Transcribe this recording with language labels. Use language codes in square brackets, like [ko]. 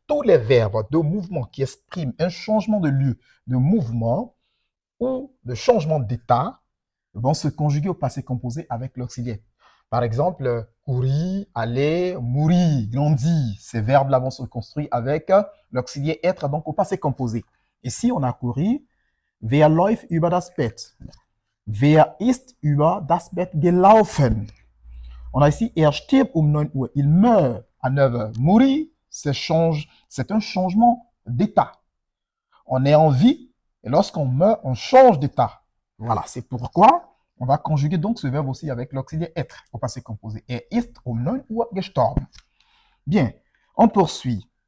[fr] Tous les verbes de mouvement qui expriment un changement de lieu, de mouvement ou de changement d'état vont se conjuguer au passé composé avec l'auxiliaire. Par exemple, courir, aller, mourir, grandir. Ces verbes-là vont se construire avec l'auxiliaire être, donc au passé composé. Ici, on a couru. [de] Wer läuft über das Bett? Wer ist über das Bett gelaufen? [fr] On a ici, [de] er stirbt um 9 Uhr. [fr] Il meurt à 9 heures. Mourir, c'est un changement d'état. On est en vie, et lorsqu'on meurt, on change d'état. Voilà, c'est pourquoi on va conjuguer donc ce verbe aussi avec l'auxiliaire être au passé composé. [de] Er ist um 9 Uhr gestorben. [fr] Bien, on poursuit.